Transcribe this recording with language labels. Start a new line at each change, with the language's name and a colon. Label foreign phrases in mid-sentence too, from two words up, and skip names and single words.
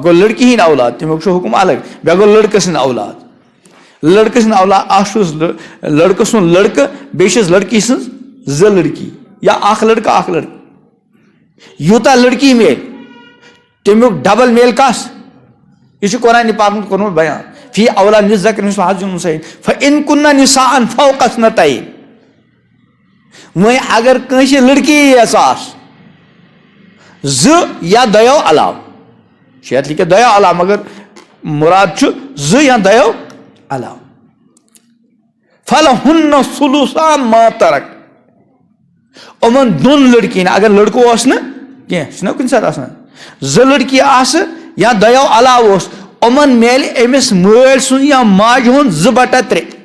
Kashmiri: گوٚو لڑکی ہٕنٛدۍ اولاد تمیُک چھُ حُکم الگ بیٚیہِ گوٚو لڑکہٕ سٕنٛدۍ اولاد لڑکہٕ سٕنٛدۍ اولاد اکھ چھُس لڑکہٕ سُنٛد لڑکہٕ بیٚیہِ چھس لڑکی سٕنٛز زٕ لڑکی یا اخ لڑکہ یوتہ لڑکی میل تمیک ڈبل میل کس یہ قرآن پاک کورمت بیان
Arabic: فی اولاد للذکر مثل حظ الانثیین فإن کن نساء فوق اثنتین
Kashmiri: وۄنۍ اگر کٲنٛسہِ لڑکی یژھ آس زٕ یا دۄیو علاوٕ شیت لیکھِتھ دۄیو علاوٕ مگر مراد چھُ زٕ یا دۄیو علاوٕ
Arabic: فلہن ثلثا ما ترک
Kashmiri: یِمن دۄن لڑکین اگر لڑکہٕ اوس نہٕ کینٛہہ چھُنہ کُنہِ ساتہٕ آسان زٕ لڑکی آسہٕ یا دۄیو علاوٕ اوس یِمن میلہِ أمِس مٲلۍ سُنٛد یا ماجہِ ہُنٛد 2/3